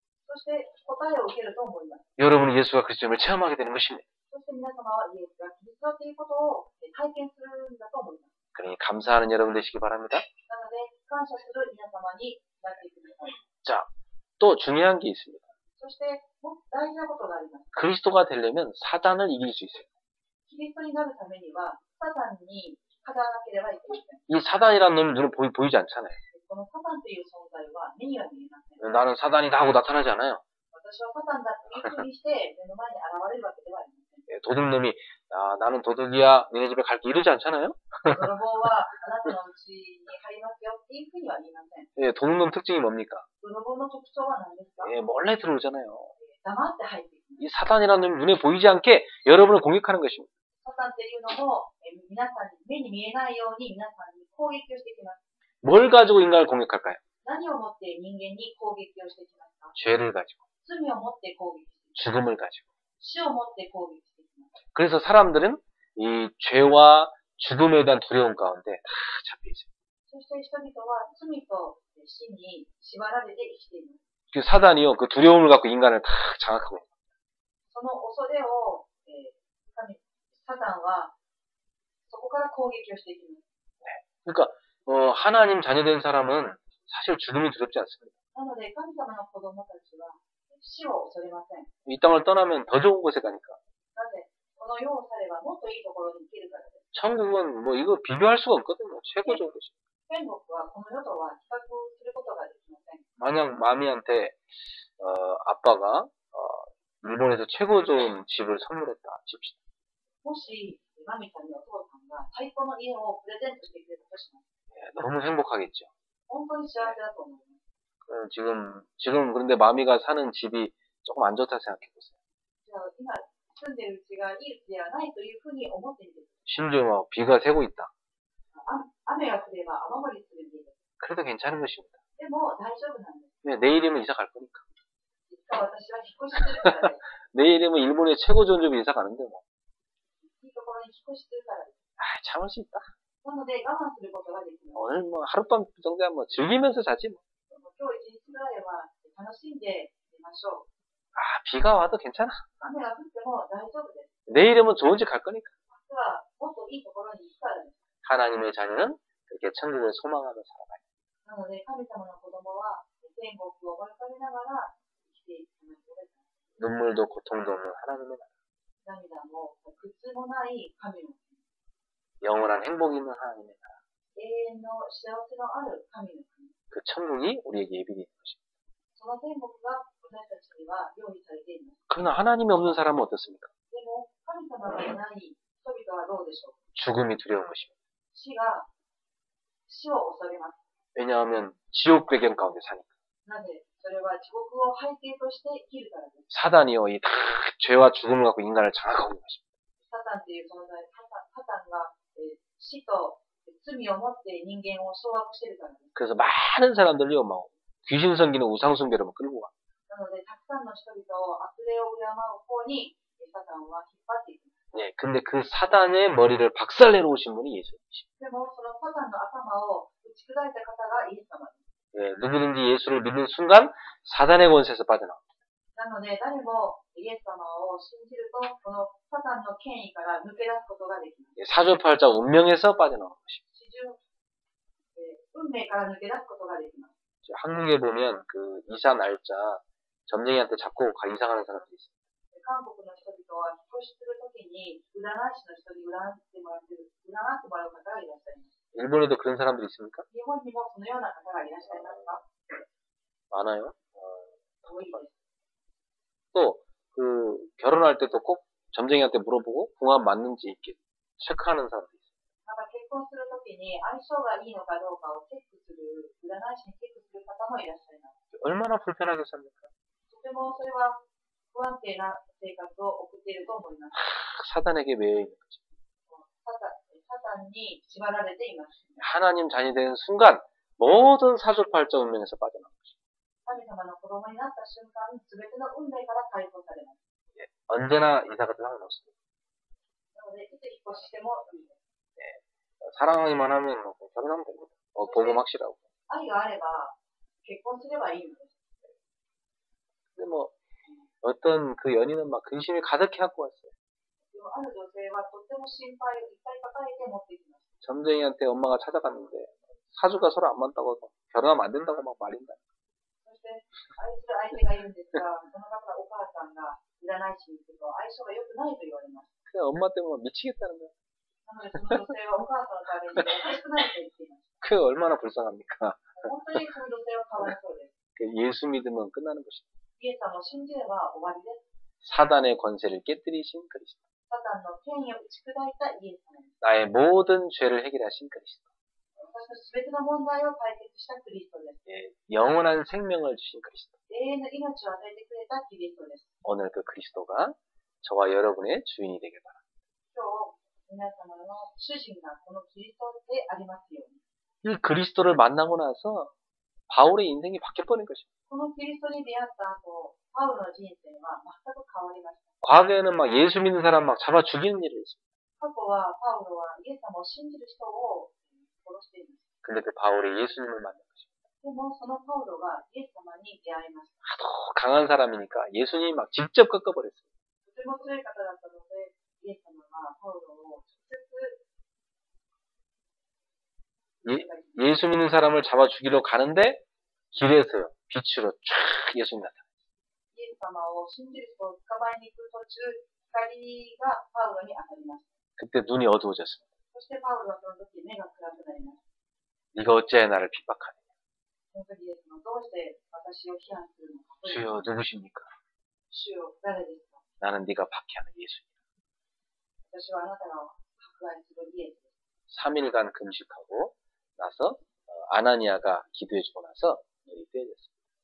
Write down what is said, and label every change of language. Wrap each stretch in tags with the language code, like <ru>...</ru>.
<ja>そして答えを受けると思います。</ja> <ko>여러분이 예수가 그리스도임을 체험하게 되는 것입니다.</ko> <ja>そして皆様はイエスがキリストだということを体験するんだと思います。</ja> <ko>그러니 감사하는 여러분 되시기 바랍니다.</ko> <ja>なので、感謝する皆様になっていください。</ja> <ko>자, 또 중요한 게 있습니다.</ko> <ja>そして、もっと大事なことがあります。</ja> <ko>그리스도가 되려면 사단을 이길 수 있어요.</ko> <ja>キリストになるためには、サタンに勝たなければいけません。</ja> <ko>이 사단이라는 놈이 눈에 보이지 않잖아요.</ko> <ja>このサタンという存在は目には見えません。</ja> <ko>나는 사단이다 하고 나타나지 않아요.</ko> <ja>私はサタンだというふうにして目の前に現れるわけではありません。</ja> <ko>도둑놈이 나는 도둑이야 니네 집에 갈게 이러지 않잖아요.</ko> <ja>泥棒はあなたのうちに入りますよっていうふうには言いません。</ja> <ko>예, 도둑놈 특징이 뭡니까?</ko> <ja>泥棒の特徴は何ですか？</ja> <ko>예, 몰래 들어오잖아요.</ko> <ja>黙って入っていきます。</ja> <ko>이 사단이라는 놈이 눈에 보이지 않게 여러분을 공격하는 것입니다.</ko> <ja>サタンっていうのも皆さんに目に見えないように皆さんに攻撃をしてきます。</ja> <ko>뭘 가지고 인간을 공격할까요?</ko> <ja>何をもって人間に攻撃をしてきますか？</ja> <ko>죄를 가지고,</ko> <ja>罪をもって攻撃してきます。</ja> <ko>죽음을 가지고.</ko> <ja>死をもって攻撃してきます。</ja> <ko>그래서 사람들은 이 죄와 죽음에 대한 두려움 가운데 다 잡혀 있어요.</ko> <ja>そして人々は罪と死に縛られて生きています。</ja> <ko>그 사단이요, 그 두려움을 갖고 인간을 다 장악하고 있어요.</ko> <ja>その恐れを、サタンはそこから攻撃をしていきます。</ja> <ko>그러니까 하나님 자녀된 사람은 사실 죽음이 두렵지 않습니다.</ko> <ja>なので神様の子供たちは死を恐れません。</ja> <ko>이 땅을 떠나면 더 좋은 곳에 가니까.</ko> <ja>なぜこの世を去ればもっといいところに行けるからです。</ja> <ko>천국은 뭐 이거 비교할 수가 없거든요. 최고 좋은 곳이.</ko> <ja>天国はこの世とは比較することができません。</ja> <ko>만약 마미한테 아빠가 일본에서 최고 좋은 집을 선물했다 칩시다.</ko> <ja>もしマミさんにお父さんが最高の家をプレゼントしてくれたとします。</ja> <ko>예, 너무 행복하겠죠.</ko> <ja>本当に幸せだと思います。</ja> <ko>지금 그런데 마미가 사는 집이 조금 안 좋다 생각해 보세요.</ko> <ja>じゃあ今住んでるうちがいい家ではないというふうに思ってみてくだ</ja> <ko>심지어 막 비가 새고 있다.</ko> <ja>さい。雨が降れば雨漏りする家です。</ja> <ko>그래도 괜찮은 것입니다.</ko> <ja>でも大丈夫なんです。</ja> <ko>왜 내일이면 이사 갈 거니까.</ko> <ja>いつか私は引っ越しするからです。</ja> <ko>내일이면 일본의 최고 좋은 집에 이사 가는데 뭐.</ko> <ja>いいところに引っ越しするからです。</ja> <ko>참을 수 있다.</ko> <ja>なので我慢することができます。</ja> <ko>오늘 뭐 하룻밤 정도야 뭐 즐기면서 자지 뭐.</ko> <ja>今日一日ぐらいは楽しんで寝ましょう。</ja> <ko>비가 와도 괜찮아.</ko> <ja>雨が降っても大丈夫です。</ja> <ko>내일이면 좋은 집 갈 거니까.</ko> <ja>明日はもっといいところに行くからです。</ja> <ko>하나님의 자녀는 그렇게 천국을 소망하며 살아가요.</ko> <ja>なので神様の子供は天国を思い浮かべながら生きていく必要です。</ja> <ko>눈물도 고통도 없는 하나님의 나라.</ko> <ja>涙も苦痛もない神の国。</ja> <ko>영원한 행복이 있는 하나님의 나라.</ko> <ja>永遠の幸せのある神の国。</ja> <ko>그 천국이 우리에게 예비되어 있는 것입니다.</ko> <ja>その天国が私たちには用意されています。</ja> <ko>그러나 하나님이 없는 사람은 어떻습니까?</ko> <ja>でも神様がいない人々はどうでしょうか？</ja> <ko>죽음이 두려운 것입니다.</ko> <ja>死を恐れます。</ja> <ko>왜냐하면 지옥 배경 가운데 사니까.</ko> <ja>なぜそれは地獄を背景として生きるからです。</ja> <ko>사단이요, 이 다 죄와 죽음을 갖고 인간을 장악하고 있는 것입니다.</ko> <ja>サタンという存在、サタンが死と罪を持って人間を掌握しているからです。</ja> <ko>그래서 많은 사람들이요, 막 귀신 섬기는 우상숭배로 막 끌고 가.</ko> <ja>なので、たくさんの人々を悪霊を敬う方にサタンは引っ張っていきます。</ja> <ko>네, 근데 그 사단의 머리를 박살내러 오신 분이 예수님이십니다.</ko> <ja>でも、そのサタンの頭を打ち砕いた方がイエス様です。</ja> <ko>네, 누구든지 예수를 믿는 순간 사단의 권세에서 빠져나옵니다.</ko> <ja>なので、誰もイエス様を信じると、このサタンの権威から抜け出すことができます。</ja> <ko>네, 사주팔자 운명에서 빠져나오는 것입니다.</ko> <ja>始終、運命から抜け出すことができます。</ja> <ko>한국에 보면 그 이사 날짜 점쟁이한테 잡고 이사 가는 사람들이 있어요.</ko> <ja>韓国の人々は引っ越しするときに占い師の人に占ってもらう方がいらっしゃいます。</ja> <ko>일본에도 그런 사람들이 있습니까?</ko> <ja>日本にもそのような方がいらっしゃいますか？</ja> <ko>많아요.</ko> <ja>多いです。</ja> <ko>또 그 결혼할 때도 꼭 점쟁이한테 물어보고 궁합 맞는지 이렇게 체크하는 사람들이 있어요.</ko> <ja>また結婚するときに相性がいいのかどうかをチェックする、占い師にチェックする方もいらっしゃいます。</ja> <ko>얼마나 불편하게 삽니까?</ko> <ja>とてもそれは不安定な生活を送っていると思います。</ja> <ko>사단에게 매여 있는 거죠.</ko> <ja>サタンに縛られています。</ja> <ko>하나님 자녀이 되는 순간 모든 사주팔자 운명에서 빠져나온 것입니다.</ko> <ja>神様の子供になった瞬間、すべての運命から解放されます。</ja> <ko>언제나 이사가 도 상관없습니다.</ko> <ja>なので、いつ引っ越ししてもいいです。</ja> <ko>사랑하기만 하면 결혼하면 됩니다. 복음 확실하고.</ko> <ja>愛があれば結婚すればいいのです。</ja> <ko>근데 뭐 어떤 그 연인은 막 근심이 가득히 갖고 왔어요.</ko> <ja>でもある女性はとっても心配をいっぱい抱えて持ってきました。</ja> <ko>점쟁이한테 엄마가 찾아갔는데 사주가 서로 안 맞다고 결혼하면 안 된다고 막 말린다.</ko> <ja>そして愛する相手がいるんですが、その方お母さんが占い師に行くと相性が良くないと言われました。</ja> <ko>그냥 엄마 때문에 미치겠다는 거야.</ko> <ja>なのでその女性はお母さんのためにおかしくないと言っていました。</ja> <ko>그게 얼마나 불쌍합니까?</ko> <ja>本当にその女性はかわいそうです。</ja> <ko>예수 믿으면 끝나는 것이다.</ko> <ja>イエス様を信じれば終わりです。</ja> <ko>사단의 권세를 깨뜨리신 그리스도.</ko> <ja>サタンの権威を打ち砕いたイエス様です。</ja> <ko>나의 모든 죄를 해결하신 그리스도.</ko> <ja>私のすべての問題を解決したクリストです。</ja> <ko>예, 영원한 생명을 주신 그리스도.</ko> <ja>永遠の命を与えてくれたキリストです。</ja> <ko>오늘 그 그리스도가 저와 여러분의 주인이 되길 바랍니다.</ko> <ja>今日、皆様の主人がこのキリストでありますように。</ja> <ko>이 그리스도를 만나고 나서 바울의 인생이 바뀔 뻔한 것입니다.</ko> <ja>このキリストに出会った後、パウロの人生は全く変わりました。</ja> <ko>과거에는 막 예수 믿는 사람 막 잡아 죽이는 일을 했습니다.</ko> <ja>過去はパウロはイエス様を信じる人を殺しています。</ja> <ko>근데 그 바울이 예수님을 만난 것입니다.</ko> <ja>でもそのパウロがイエス様に出会いました。</ja> <ko>하도 강한 사람이니까 예수님이 막 직접 꺾어버렸어요.</ko> <ja>とても強い方だったので、イエス様がパウロを直接</ja> <ko>예수 믿는 사람을 잡아 죽이러 가는데 길에서요. 빛으로 쫙 예수님 나타나요.</ko> <ja>イエス様を信じる人を捕まえに行く途中、光がパウロに当たりました。</ja> <ko>그때 눈이 어두워졌습니다.</ko> <ja>そしてパウロはその時目が暗くなりました。</ja> <ko>네가 어찌하여 나를 핍박하느냐.</ko> <ja>その時イエス様はどうして私を批判するのか。</ja> <ko>주여 누구십니까?</ko> <ja>主よ、誰ですか？</ja> <ko>나는 네가 박해하는 예수님.</ko> <ja>私はあなたが迫害するイエスです。</ja> <ko>3일간 금식하고 나서 아나니아가 기도해주고 나서 눈이 떼어졌습니다.</ko>